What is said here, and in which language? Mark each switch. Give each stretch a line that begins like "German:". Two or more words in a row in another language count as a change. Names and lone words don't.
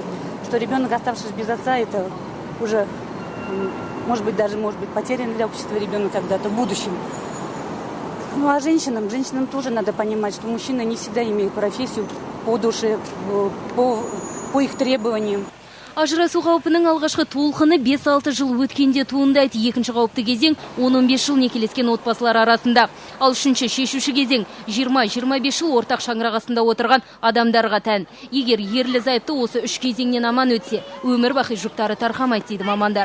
Russian: Что ребенок, оставшись без отца, это уже, может быть, потерян для общества ребенок когда-то в будущем. Ну а женщинам тоже надо понимать, что мужчины не всегда имеют профессию по душе, по их требованиям.
Kazakh: Ажырасу қаупінің алғашқы толқыны 5-6 жыл өткенде туындайды. Екінші қауіпті кезең 10-15 жыл некелескен отбасылар арасында. Ал үшінші шешуші кезең 20-25 жыл ортақ шаңырақ астында отырған адамдарға тән. Егер ерлі зайыпты осы 3 кезеңнен аман өтсе, өмір бақи жүктары тарқамайды дейді мамандар.